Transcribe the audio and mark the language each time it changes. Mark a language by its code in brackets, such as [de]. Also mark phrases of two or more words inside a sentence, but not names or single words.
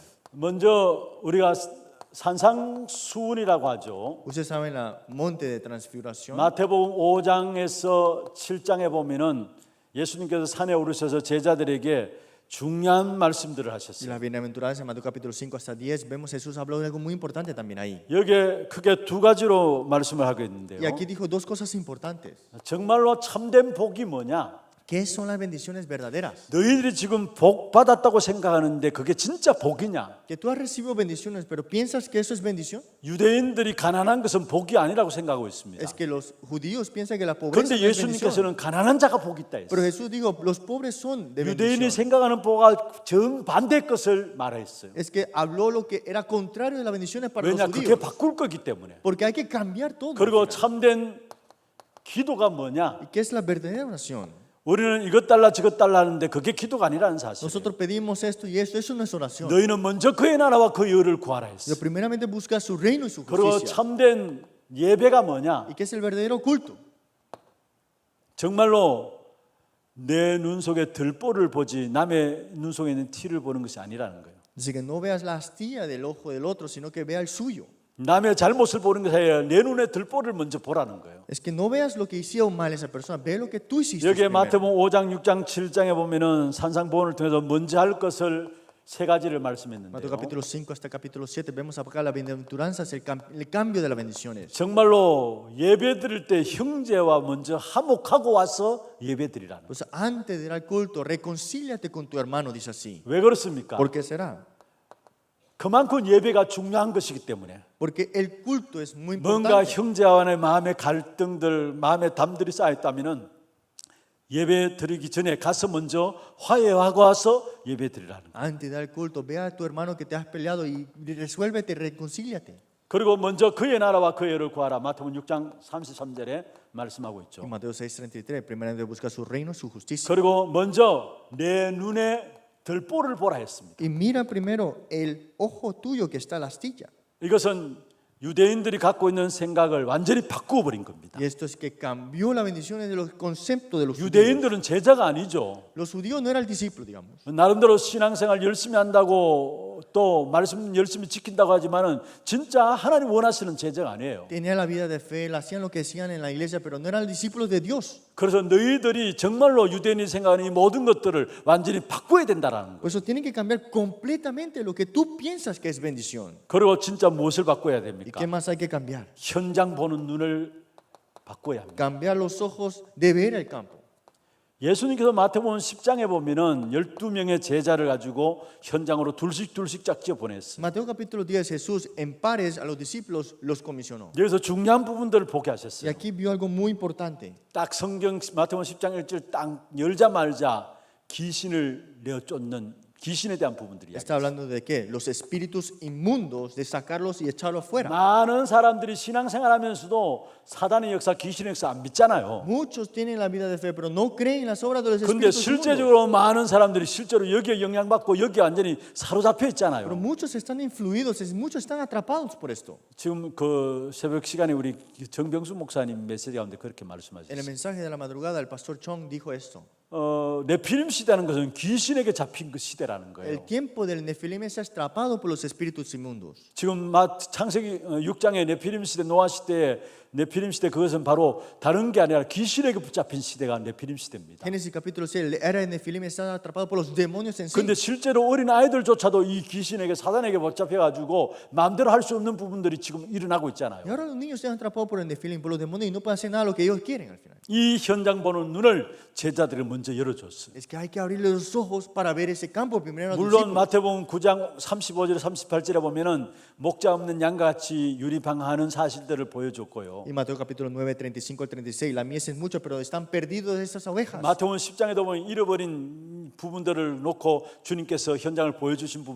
[ko] 먼저 우리가 산상수훈이라고 하죠. [es] Ustedes saben la monte de transfiguración. [ko] 마태복음 5장에서 7장에 보면은 예수님께서 산에 오르셔서 제자들에게 중요한 말씀들을 [es] Y [ko] 하셨어요. [es] las bienaventuranzas, Mateo capítulo 5 hasta 10, vemos Jesús habló de algo muy importante también ahí. [ko] 여기에 크게 두 가지로 말씀을 하고 있는데요. [es] Y aquí dijo dos cosas importantes. [ko] 정말로 참된 복이 뭐냐? [es] ¿Qué son las bendiciones verdaderas? [ko] 너희들이 지금 복 받았다고 생각하는데 그게 진짜 복이냐? [es] Que tú has recibido bendiciones, pero ¿piensas que eso es bendición? [ko] 유대인들이 가난한 것은 복이 아니라고 생각하고 있습니다. [es] Es que los judíos piensan que la pobreza [ko] 그런데 [es] no es bendición. [ko] 예수님께서는 가난한 자가 복이 있다 [es] Pero [ko] 했어요. [es] Jesús dijo, los pobres son de [ko] 유대인이 [es] bendición. [ko] 생각하는 복과 정반대의 것을 말했어요. [es] Es que habló lo que era contrario de las bendiciones para los [ko] 왜냐? 그게 [es] judíos. [ko] 바꿀 거기 때문에. [es] Porque hay que cambiar todo. al [ko] 그리고 [es] final. [ko] 참된 기도가 뭐냐? [es] ¿Y qué es la verdadera oración? [ko] 우리는 이것 달라 저것 달라 하는데 그게 기도가 아니라는 사실. [es] Nosotros pedimos esto y esto, eso no es oración. [ko] 너희는 먼저 그의 나라와 그 의를 구하라 했어. [es] Pero primeramente busca su reino y su [ko] 그리고 [es] justicia. [ko] 참된 예배가 뭐냐? [es] ¿Y qué es el verdadero culto? [ko] 정말로 내 눈 속에 들보를 보지 남의 눈 속에 있는 티를 보는 것이 아니라는 거예요. [es] Dice que no veas la astilla del ojo del otro, sino que vea el suyo. [ko] 남의 잘못을 보는 것이 아니라 내 눈에 들보를 먼저 보라는 거예요. [es] Es que no veas lo que hicieron mal esa persona, ve lo que tú hiciste. [ko] 여기에 [es] primero. [ko] 마태복음 5장, 6장, 7장에 보면은 산상보훈을 통해서 먼저 할 것을 세 가지를 [es] Mateo [ko] 말씀했는데요. [es] capítulo 5 hasta capítulo 7 vemos acá la bienaventuranza, el cambio de las bendiciones. [ko] 정말로 예배 드릴 때 형제와 먼저 화목하고 와서 예배 드리라는 거예요. [es] Pues antes de ir al culto, reconcíliate con tu hermano, dice así. [ko] 왜 그렇습니까? [es] ¿Por qué será? [ko] 그만큼 예배가 중요한 것이기 때문에 [es] Porque el culto es muy [ko] 뭔가 [es] importante. [ko] 형제와의 마음의 갈등들, 마음의 담들이 쌓였다면은 예배 드리기 전에 가서 먼저 화해하고 와서 예배 드리라는 거예요. [es] Antes de dar culto, ve a tu hermano que te has peleado y resuélvete, reconcíliate. [ko] 그리고 먼저 그의 나라와 그의 의를 구하라. 마태복음 6장 33절에 말씀하고 [es] En [ko] 있죠. [es] Mateo 6:33, primeramente busca su reino, su justicia. [ko] 그리고 먼저 내 눈에 들보를 보라 했습니다. [es] Y mira primero el ojo tuyo que está a la astilla. [ko] 이것은 유대인들이 갖고 있는 생각을 완전히 바꾸어 버린 겁니다. [es] Y esto es que cambió las bendiciones de los conceptos de los judíos. [ko] 유대인들은 제자가 아니죠. [es] Los judíos no era el discípulo, digamos. [ko] 나름대로 신앙생활 열심히 한다고 또 말씀 열심히 지킨다고 하지만은 진짜 하나님 원하시는 제자가 아니에요. [es] Tenían la vida de fe, hacían lo que hacían en la iglesia, pero no eran discípulos de Dios. [ko] 그래서 너희들이 정말로 유대인이 생각하는 이 모든 것들을 완전히 바꿔야 된다라는 거예요. [es] Por eso tienen que cambiar completamente lo que tú piensas que es bendición. [ko] 그리고 진짜 무엇을 바꿔야 [es] ¿Y [ko] 됩니까? [es] qué más hay que cambiar? [ko] 현장 보는 눈을 바꿔야 합니다. [es] Cambiar los ojos de ver el campo. [ko] 예수님께서 마태복음 10장에 보면은 12명의 제자를 가지고 현장으로 둘씩 짝지어 보냈어요. [es] Mateo capítulo 10, Jesús en pares a los discípulos los comisionó. [ko] 여기서 중요한 부분들을 보게 [es] Y [ko] 하셨어요. [es] aquí vio algo muy importante. [ko] 딱 성경 마태복음 10장 1절 딱 열자마자 귀신을 내어 쫓는 귀신에 대한 부분들이야. [es] Está hablando de qué? Los espíritus inmundos, de sacarlos y echarlos fuera. [ko] 많은 사람들이 신앙생활하면서도 사단의 역사, 귀신의 역사 안 믿잖아요. [es] Muchos tienen la vida de fe, pero no creen en las obras de los [ko] 근데 [es] espíritus inmundos. [ko] 실제적으로 많은 사람들이 실제로 여기에 영향받고 여기에 완전히 사로잡혀 [es] Pero [ko] 있잖아요. [es] muchos están influidos, muchos están atrapados por esto. [ko] 지금 그 새벽 시간에 우리 정병수 목사님 메시지 가운데 그렇게 [es] En el [ko] 말씀하셨어요. [es] mensaje de la madrugada, el pastor Chong dijo esto. [ko] 네피림 시대라는 것은 귀신에게 잡힌 그 시대라는 거예요. [es] El tiempo del Nefilim es atrapado por los espíritus inmundos. [ko] 지금 창세기 6장의 네피림 시대, 노아 시대의 네피림 시대, 그것은 바로 다른 게 아니라 귀신에게 붙잡힌 시대가 네피림 시대입니다. [es] Génesis capítulo 6, la era de Nefilim está atrapado por los demonios en sí. [ko] 근데 실제로 어린 아이들조차도 이 귀신에게, 사단에게 붙잡혀가지고 마음대로 할 수 없는 부분들이 지금 일어나고 있잖아요. [es] Y ahora los niños se han atrapados por el Nefilim, por los demonios y no pueden hacer nada lo que ellos quieren al final. [ko] 이 현장 보는 눈을 제자들이 먼저 열어줬어요. [es] Es que hay que abrirle los ojos para ver ese campo primero a los [ko] 물론 [es] discípulos. [ko] 마태복음 9장 35절 38절에 보면은 목자 없는 양같이 유리방하는 사실들을 보여줬고요. [es] Y Mateo capítulo 9, 35 al 36, la mies es mucho, pero están perdidos estas ovejas. [ko] 마태복음 10장에도 보면 잃어버린 부분들을 놓고 주님께서 현장을 보여주신 부분이